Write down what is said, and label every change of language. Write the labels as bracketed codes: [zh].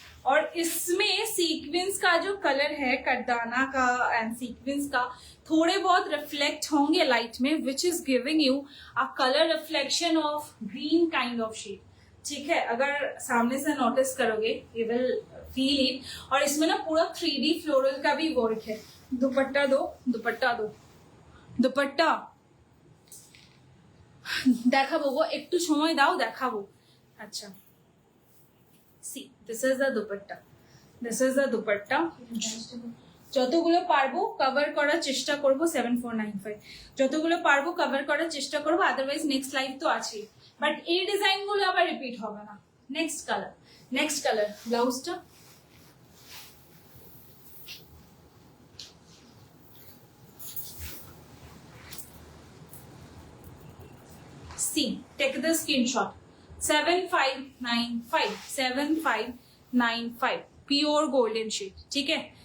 [hi] और इसमें सीक्वेंस का जो कलर है, करदाना का एंड सीक्वेंस का, थोड़े बहुत रिफ्लेक्ट होंगे लाइट में, [en] which is giving you a colour reflection of green kind of shade, [hi] ठीक है। अगर सामने से नोटिस करोगे [en] You will feel it. [hi] और इसमें ना पूरा 3D फ्लोरल का भी वर्क है। दुपट्टा दो, दुपट्टा दो, दुपट्टा [bn] দেখাবো, গো একটু সময় দাও, দেখাবো। [en] আচ্ছা, see this is the dupatta, this is the dupatta. [bn] যতগুলো পারবো কভার করার চেষ্টা করব, 7495, যতগুলো পারবো কভার করার চেষ্টা করবো, আদারওয়াইজ নেক্সট লাইভ তো আছেই, বাট এই ডিজাইন গুলো আবার রিপিট হবে না। নেক্সট কালার, নেক্সট কালার, ব্লাউজটা [en] see, take the screenshot, [bn] 7595, 7595 [hi] pure golden shade, ठीक है।